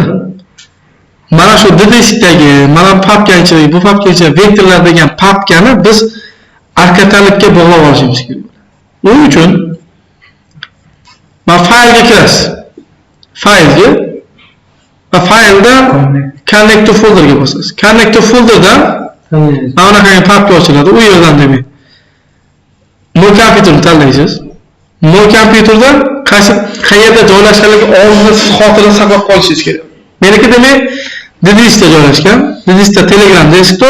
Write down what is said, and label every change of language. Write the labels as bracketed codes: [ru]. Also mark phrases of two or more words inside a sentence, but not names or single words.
[uz] Mana shu diskdagi, mana papka ichidagi, bu papka ichida vektorlar degan papkani biz arkatalogga bog'lab olishimiz kerak. Uning uchun mana faylga kirasiz. Faylga va fayldan [en] connect to folderga [uz] bosasiz. [en] Connect to folderdan [uz] mana bunaqangi papka ochiladi. U yerdan demak Mo kompyuterni tanlaysiz. Mo kompyuterdan qayerda joylashganligi oldindan siz xotirada saqlab qolishingiz kerak. Meniki demak Diskda joylashgan. Diskda Telegram desktop.